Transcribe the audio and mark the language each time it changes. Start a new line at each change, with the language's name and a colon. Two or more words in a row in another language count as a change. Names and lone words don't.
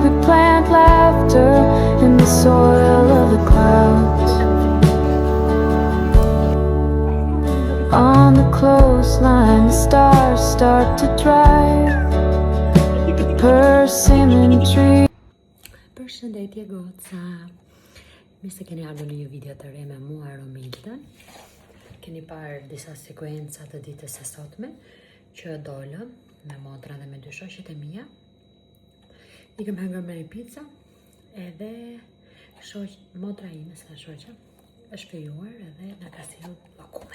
English: We plant laughter in the soil of the clouds. On the clothesline, the stars start to drive the persimmon tree.
Albanian: Përshëndetje goca. Mirë se keni ardhur në një video të re me mua Romildën. Keni parë disa sekuenca të ditës së sotme që dolëm me motra dhe me dy shoqet e mia. I kem hëngur me një pizza edhe motra ime sa shoqja është fejuar edhe na ka sjellë lokume.